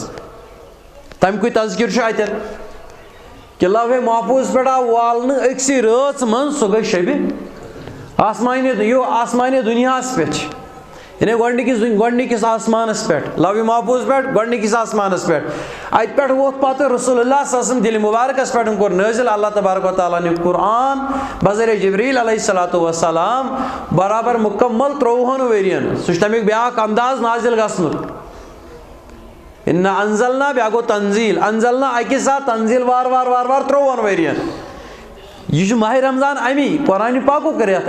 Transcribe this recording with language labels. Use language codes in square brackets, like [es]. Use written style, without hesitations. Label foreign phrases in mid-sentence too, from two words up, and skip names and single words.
[ks] تَمیُکُے تذکِر چھُ اتٮ۪ن کہِ لوحِ محفوٗظ پٮ۪ٹھ آو والنہٕ أکسٕے رٲژ منٛز سُہ گٔے شبِ آسمانہِ دُنیاہس پٮ۪ٹھ. یعنی گۄڈنِکِس آسمانس پٮ۪ٹھ لوحِ محفوٗظ پٮ۪ٹھ گۄڈنِکِس آسمانس پٮ۪ٹھ. اَتہِ پٮ۪ٹھ ووٚتھ پتہٕ رسول اللہ [ar] صلی اللہ علیہ وسلم [ks] دِلہِ مُبارکس پٮ۪ٹھ کوٚر نٲزِل اللہ تبارک و تعالیٰ نیُک قرآن بذریعہ جبریٖل [ar] علیہ الصلوۃ والسلام [ks] برابر مُکمل 30 ؤرین. سُہ چھُ تمیُک بیاکھ انداز نازِل گژھنُک. [ar] اِنا انزلنا [ks] بیاکھ گوٚو تنزیٖل، انزلنا اکہِ ساتہٕ تنزیٖل وارٕ وارٕ 30 ؤرین. یہِ چھُ ماہِ رمضان امی قرآن پاکُک رٮ۪تھ.